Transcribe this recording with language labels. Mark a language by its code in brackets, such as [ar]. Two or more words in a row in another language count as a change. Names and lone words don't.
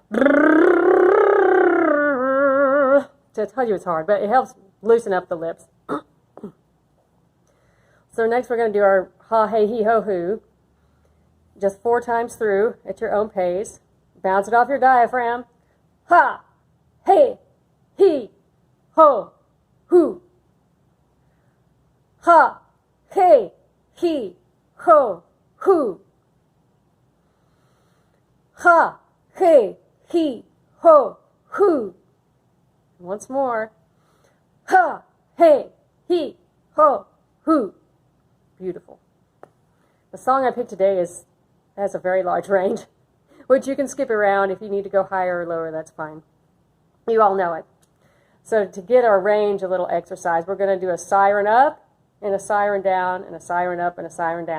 [en] To tell you it's hard, but it helps loosen up the lips. So next we're going to do our ha, hey, he, ho, hoo. Just 4 times through at your own pace. Bounce it off your diaphragm. Ha, hey, he, ho, hoo. Ha, hey, he, ho, hoo. Ha, hey, he, ho, hoo. Once more. Ha, hey, he, ho, hoo. Beautiful. The song I picked today has a very large range, which you can skip around. If you need to go higher or lower, that's fine. You all know it. So to get our range, a little exercise, we're going to do a siren up and a siren down and a siren up and a siren down.